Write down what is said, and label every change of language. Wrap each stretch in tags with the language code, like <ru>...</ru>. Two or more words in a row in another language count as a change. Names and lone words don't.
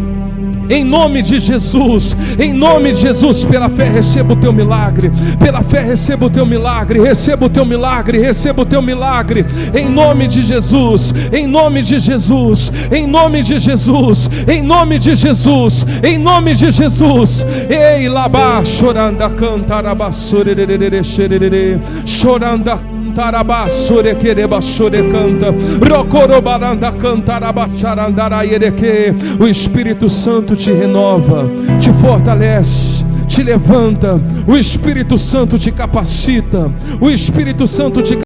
<pt>Em nome de Jesus, em nome de Jesus, pela fé receba o teu milagre, pela fé receba o teu milagre, receba o teu milagre, receba o teu milagre, em nome de Jesus, em nome de Jesus, em nome de Jesus, em nome de Jesus, em nome de Jesus. Ei, labá, choranda, cantarabasore, choranda, Tarabasure quereba chore canta, rocorobaranda cantarabacharandara yereke. O Espírito Santo te renova, te fortalece, te levanta. O Espírito Santo te capacita, o Espírito Santo te</pt>